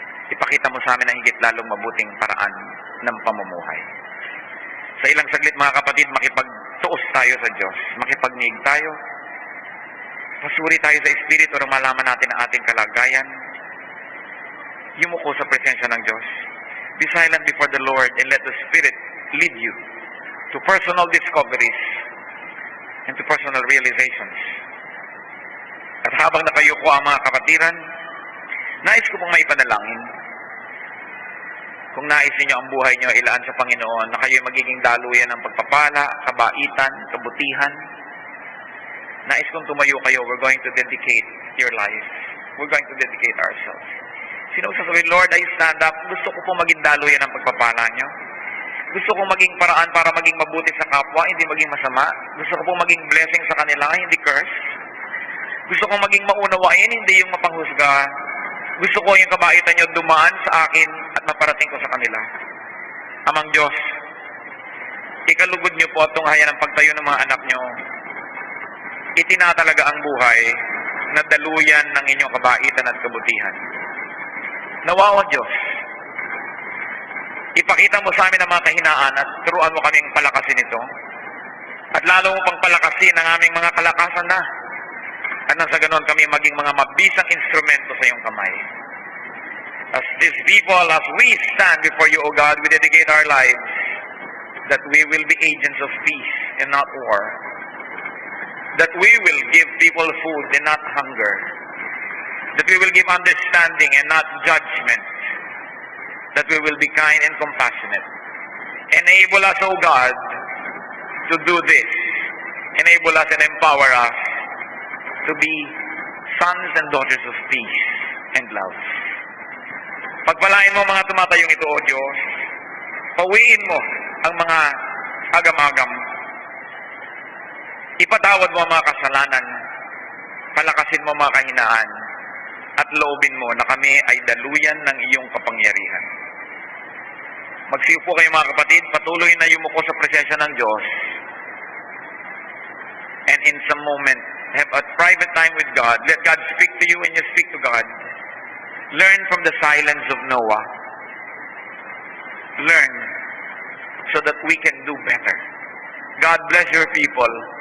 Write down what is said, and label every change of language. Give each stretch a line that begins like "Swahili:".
Filipino: Ipakita mo sa amin ang higit lalong mabuting paraan ng pamumuhay. Sa ilang saglit, mga kapatid, makipagtuos tayo sa Diyos, makipagniig tayo, pasuri tayo sa Espiritu para malaman natin ang ating kalagayan, yumuko sa presensya ng Diyos.
English: Be silent before the Lord and let the Spirit lead you to personal discoveries and to personal realizations.
Filipino: At habang nakayuko ang mga kapatiran, nais ko pong maipanalangin. Kung nais niyo ang buhay niyo ilaan sa Panginoon, na kayo'y magiging daluyan ng pagpapala, kabaitan, kabutihan, nais kong tumayo kayo.
English: We're going to dedicate your life. We're going to dedicate ourselves.
Filipino: Sino sasabihin,
English: Lord, I stand up.
Filipino: Gusto ko po maging daluyan ng pagpapala niyo. Gusto ko maging paraan para maging mabuti sa kapwa, hindi maging masama. Gusto ko po maging blessing sa kanila, hindi curse. Gusto ko maging maunawain, hindi yung mapanghusga. Gusto ko yung kabaitan niyo dumaan sa akin at maparating ko sa kanila. Amang Diyos, ikalugod niyo po at tunghayan ang pagtayo ng mga anak niyo. Itinatalaga ang buhay na daluyan ng inyong kabaitan at kabutihan. Nawa, O Diyos, ipakita mo sa amin ang mga kahinaan at turuan mo kaming palakasin ito. At lalo mo pang palakasin ang aming mga kalakasan na. At nang sa ganon kami maging mga mabisang instrumento sa iyong kamay.
English: As these people, as we stand before you, O God, we dedicate our lives that we will be agents of peace and not war. That we will give people food and not hunger. That we will give understanding and not judgment. That we will be kind and compassionate. Enable us, O God, to do this. Enable us and empower us to be sons and daughters of peace and love.
Filipino: Pagpalain mo mga tumatayong ito, O Diyos. Pawiin mo ang mga agam-agam. Ipatawad mo ang mga kasalanan. Palakasin mo ang mga kahinaan. At loobin mo na kami ay daluyan ng iyong kapangyarihan. Magsiupo kayo mga kapatid, patuloy na yumuko sa presensya ng Diyos.
English: And in some moment, have a private time with God. Let God speak to you and you speak to God. Learn from the silence of Noah. Learn so that we can do better. God bless your people.